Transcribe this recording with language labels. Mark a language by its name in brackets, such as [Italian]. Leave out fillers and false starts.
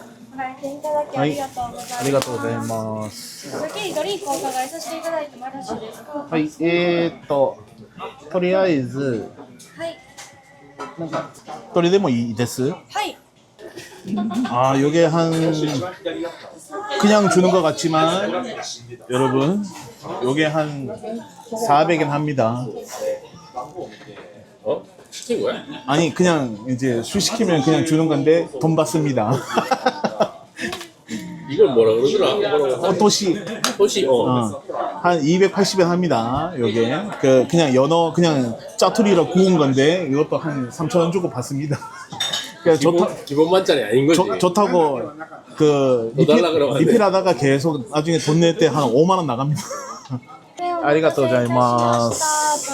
[Japanese] ご来店いただきありがとうございます。ありがとうございます。先にドリンクお伺いさせていただいてもよろしいですか。はい、とりあえず、はい。なんか、どれでもいいです。はい。 [Korean] 요게 그냥 주는 것 같지만, 여러분, 요게 한 400엔 합니다. 어? 시킨 거야? 아니, 그냥 이제 술 시키면 그냥 주는 건데, 돈 받습니다. 이걸 뭐라 그러더라? 도시. 도시 한 280엔 합니다. 요게. 그냥 연어, 그냥 짜투리로 구운 건데, 이것도 한 3,000원 주고 받습니다. 기본 만짜리 아닌 거지. 좋다고 더 달라 그러면 안 돼. 리필하다가 계속 나중에 돈 낼 때 한 5만 원 나갑니다. [Japanese] ありがとうございます。